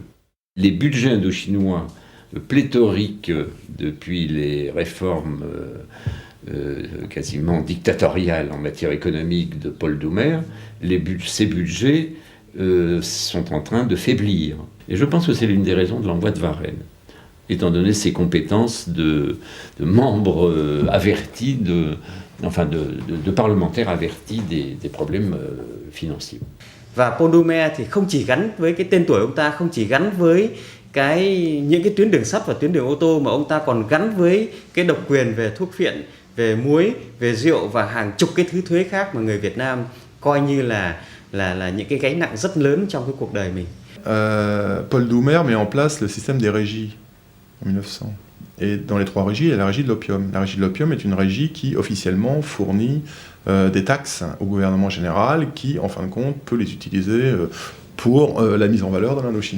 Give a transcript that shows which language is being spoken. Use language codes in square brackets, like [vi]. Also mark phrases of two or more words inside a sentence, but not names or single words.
[fr] Les budgets indochinois pléthoriques depuis les réformes quasiment dictatoriales en matière économique de Paul Doumer, ces budgets sont en train de faiblir. Et je pense que c'est l'une des raisons de l'envoi de Varenne, étant donné ses compétences de membre averti, de parlementaire averti des problèmes financiers. [vi] Và Paul Doumer thì không chỉ gắn với cái tên tuổi ông ta, không chỉ gắn với những cái tuyến đường sắt và tuyến đường ô tô, mà ông ta còn gắn với cái độc quyền về thuốc phiện, về muối, về rượu và hàng chục cái thứ thuế khác mà người Việt Nam coi như là những cái gánh nặng rất lớn trong cái cuộc đời mình. [fr] Paul Doumer met en place le système des régies en 1900. Et dans les 3 régies, il y a la régie de l'opium. La régie de l'opium est une régie qui officiellement fournit des taxes au gouvernement général qui, en fin de compte, peut les utiliser pour la mise en valeur de l'Indochine.